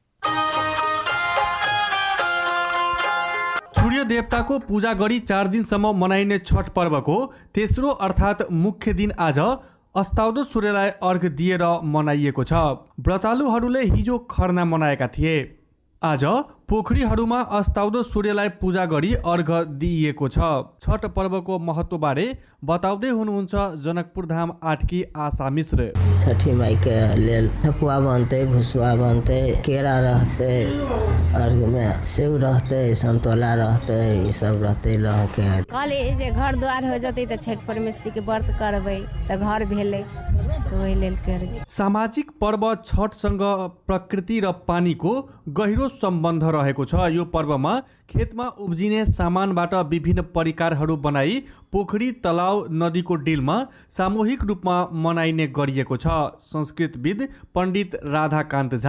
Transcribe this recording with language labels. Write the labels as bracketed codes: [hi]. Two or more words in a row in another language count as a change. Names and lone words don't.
[ne] सूर्य देवताको पूजा गरी 4 दिनसम्म मनाइने छठ पर्वको तेस्रो अर्थात् मुख्य दिन आज अस्ताउँदो सूर्यलाई अर्घ दिएर मनाइएको छ। व्रतालुहरूले हिजो खरना मनाएका थिए। आज पोखरीहरूमा अस्ताउँदो सूर्यलाई पूजा गरी अर्घ दिइएको छ। छठ पर्वको महत्त्वबारे बताउँदै हुनुहुन्छ जनकपुर धाम 8 की आशा मिश्र। [mai] छठी माई के लेल ठकुआ बनते, भुसुआ बनते, केरा रहते, अर्घ में सेव रहते, संतोला रहते, ये सब रहते। लहके कहली जे घर द्वार हो जते त छठ परमेश्वरी के व्रत करबै त घर भेलै, ओहि लेल करै छी। [ne] सामाजिक पर्व छठसँग प्रकृति र पानीको गहिरो सम्बन्ध रहेको छ। यो पर्वमा खेतमा उब्जिने सामानबाट विभिन्न परिकारहरू बनाई पोखरी, तलाउ, नदीको डिलमा सामूहिक रूपमा मनाइने गरिएको छ। संस्कृतविद पण्डित राधाकान्त झा।